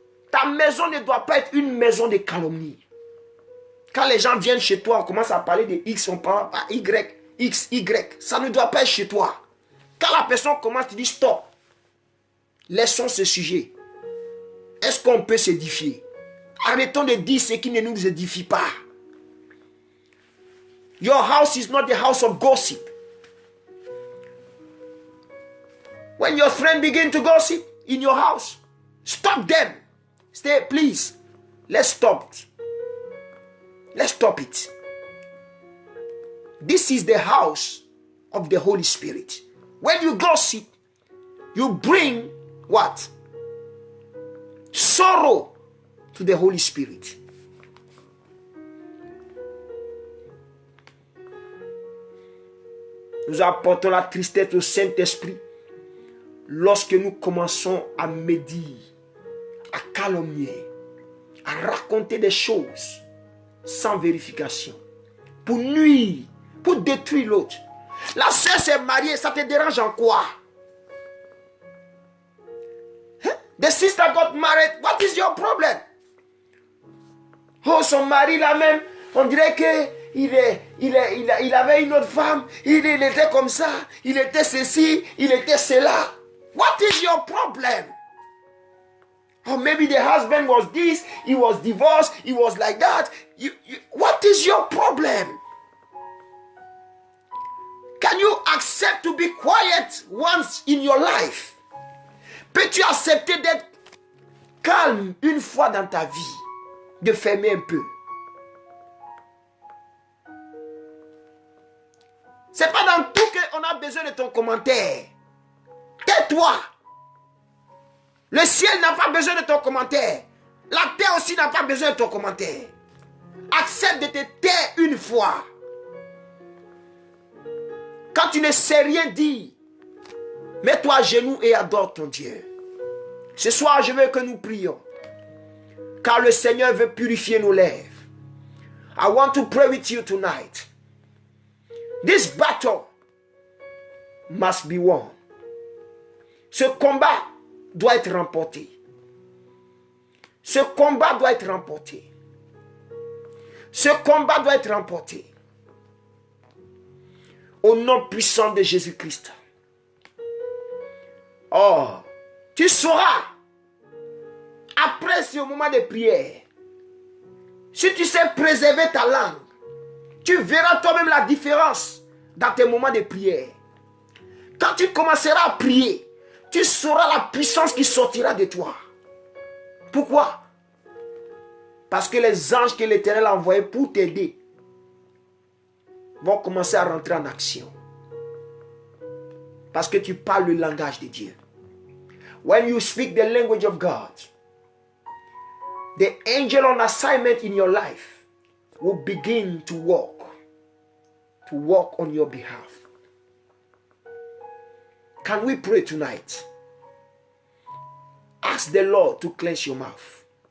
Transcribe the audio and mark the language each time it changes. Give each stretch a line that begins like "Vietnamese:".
French: Ta maison ne doit pas être une maison de calomnie. Quand les gens viennent chez toi, on commence à parler de X, on parle à Y, X, Y. Ça ne doit pas être chez toi. Quand la personne commence, tu dis stop. Laissons ce sujet. Est-ce qu'on peut s'édifier? Arrêtons de dire ce qui ne nous édifie pas.
English: Your house is not the house of gossip. When your friend begin to gossip in your house, stop them. Stay, please. Let's stop. Let's stop it. This is the house of the Holy Spirit. When you gossip, you bring what? Sorrow to the Holy Spirit.
French: Nous apportons la tristesse au Saint-Esprit lorsque nous commençons à médire, à calomnier, à raconter des choses sans vérification, pour nuire, pour détruire l'autre. La sœur s'est mariée, ça te dérange en quoi? Hein?
English: The sister got married, what is your problem?
French: Oh, son mari là même, on dirait que il avait une autre femme, il était comme ça, il était ceci, il était cela.
English: What is your problem? Or maybe the husband was this, he was divorced, he was like that. What is your problem? Can you accept to be quiet once in your life?
French: Peux-tu accepter d'être calme une fois dans ta vie? De fermer un peu. C'est pas dans tout qu'on a besoin de ton commentaire. Tais-toi. Le ciel n'a pas besoin de ton commentaire. La terre aussi n'a pas besoin de ton commentaire. Accepte de te taire une fois. Quand tu ne sais rien dire, mets-toi à genoux et adore ton Dieu. Ce soir, je veux que nous prions. Car le Seigneur veut purifier nos lèvres.
English: I want to pray with you tonight. This battle must be won.
French: Ce combat doit être remporté. Ce combat doit être remporté. Ce combat doit être remporté. Au nom puissant de Jésus-Christ. Oh, tu sauras, après ce moment de prière, si tu sais préserver ta langue, tu verras toi-même la différence dans tes moments de prière. Quand tu commenceras à prier, tu sauras la puissance qui sortira de toi. Pourquoi? Parce que les anges que l'Éternel a envoyés pour t'aider vont commencer à rentrer en action. Parce que tu parles le langage de Dieu.
English: When you speak the language of God, the angel on assignment in your life will begin to walk on your behalf. Can we pray tonight? Ask the Lord to cleanse your mouth.